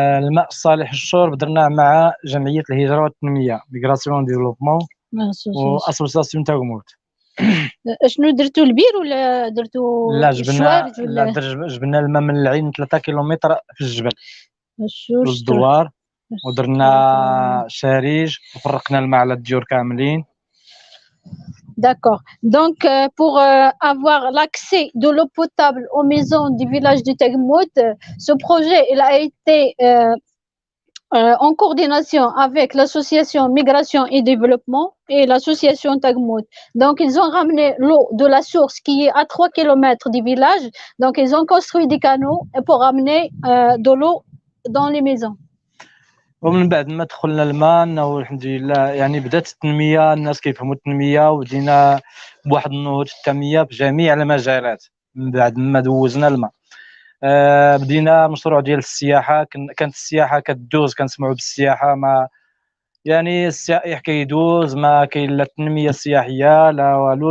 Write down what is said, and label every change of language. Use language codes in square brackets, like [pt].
[ar] الماء الصالح للشرب درناه مع جمعية الهجرة والتنمية ميغراسيون ديفلوبمون واسوسياسيون تاغموت. شنو درتوا البير ولا درتوا الشوارج ولا؟ لا جبنا الماء من العين 3 كيلومتر في الجبل للدوار ودرنا شاريج وفرقنا الماء على الديور كاملين. [fr] D'accord. Donc, pour avoir l'accès de l'eau potable aux maisons du village de Tagmout, ce projet il a été en coordination avec l'association Migration et Développement et l'association Tagmout. Donc, ils ont ramené l'eau de la source qui est à 3 km du village. Donc, ils ont construit des canaux pour ramener de l'eau dans les maisons. [ar] ومن بعد ما دخلنا الماء انه الحمد لله يعني بدات التنميه الناس كيفهموا التنميه وبدينا بواحد النهوض في التنميه في جميع المجالات. من بعد ما دوزنا الماء بدينا مشروع ديال السياحه. كانت السياحه كدوز كنسمعوا بالسياحه ما يعني السائح كيدوز ما كاين لا التنميه السياحيه لا والو.